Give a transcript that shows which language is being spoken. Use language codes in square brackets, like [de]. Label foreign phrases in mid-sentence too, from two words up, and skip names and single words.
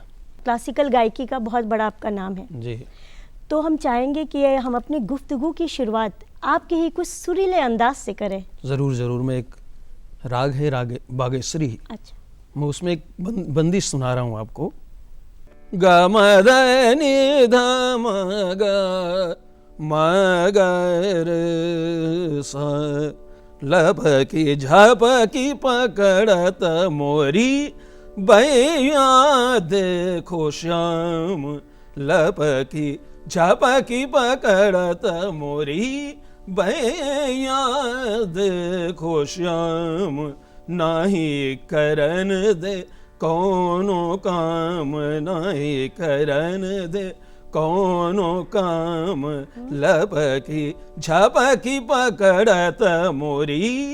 [hi] क्लासिकल गायकी का बहुत बड़ा आपका नाम है जी। तो हम चाहेंगे कि हम अपनी गुफ्तगू की शुरुआत आपके ही कुछ सुरीले अंदाज से करें। ज़रूर ज़रूर। मैं एक राग है, राग बागेश्वरी। अच्छा, मैं उसमें एक बंदिश सुना रहा हूँ आपको। ग म द नि ध म ग म ग र स लब की झप की पकड़त मोरी बैया देखो श्याम, लब की झप की पकड़त मोरी बैया देखो श्याम, नाही करन दे कौनो काम, नाही करन दे कौनो काम, लब की झप की पकड़त मोरी